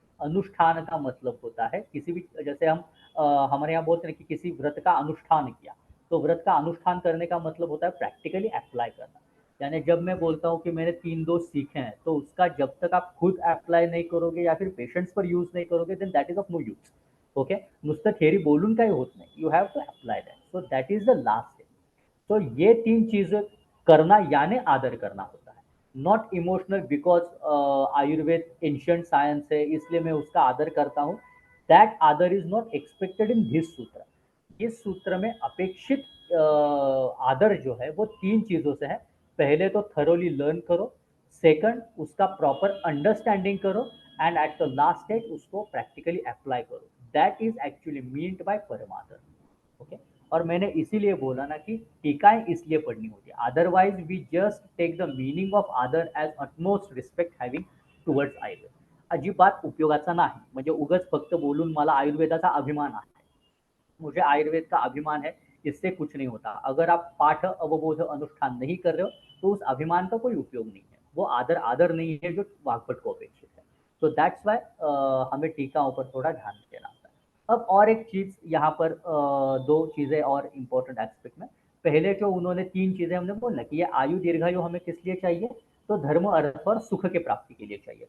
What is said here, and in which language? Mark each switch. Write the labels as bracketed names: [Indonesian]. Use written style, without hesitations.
[Hindi] अनुष्ठान का मतलब होता है किसी भी, जैसे हम हमारे यहाँ बोलते हैं कि किसी व्रत का अनुष्ठान किया, तो व्रत का अनुष्ठान करने का मतलब होता है प्रैक्टिकली अप्लाई करना. यानी जब मैं बोलता हूँ कि मैंने 3 दोष सीखे हैं, तो उसका जब तक आप खुद अप्लाई नहीं करोगे या फिर पेशेंट्स पर यूज नहीं करोगे, [English] Then that is of no use. [Marathi] Okay, नुसतं थेरी बोलून काही होत नाही, [English] You have to apply that. So that is the last step. [Hindi] तो ये 3 चीजें करना यानी आदर करना होता है, not emotional because Ayurveda ancient science है इसलिए मैं उसका आदर करता हूँ. [English] That आदर is not expected in this सूत्र. [Hindi] इस सूत्र में अपेक्षित आदर जो है वो 3 चीजों से है. पहले तो थरोली लर्न करो, सेकंड उसका प्रॉपर अंडरस्टैंडिंग करो, [English] and at the last stage [Hindi] उसको प्रैक्टिकली अप्लाई करो. [English] That is actually meant by परमादर. Okay, [Hindi] और मैंने इसीलिए बोला ना कि टीकाएं इसलिए पढ़नी होती है, [English] Otherwise we just take the meaning of आदर as utmost respect having towards Ayurveda. [Marathi] अजिबात उपयोगाचा नाही, म्हणजे उगच फक्त बोलून मला आयुर्वेदाचा अभिमान आहे, [Hindi] मुझे आयुर्वेद का अभिमान है, इससे कुछ नहीं होता. अगर आप पाठ अवबोध अनुष्ठान नहीं कर रहे हो तो उस अभिमान का कोई उपयोग नहीं है, वो आदर आदर नहीं है जो वाग्भट को अपेक्षित है. तो दैट्स वाई हमें टीकाओं पर थोड़ा ध्यान देना होता है. अब और एक चीज यहाँ पर 2 चीजें और इम्पोर्टेंट एस्पेक्ट में. पहले जो उन्होंने 3 चीजें हमने बोला कि ये आयु दीर्घायु हमें किस लिए चाहिए, तो धर्म अर्थ और सुख के प्राप्ति के लिए चाहिए.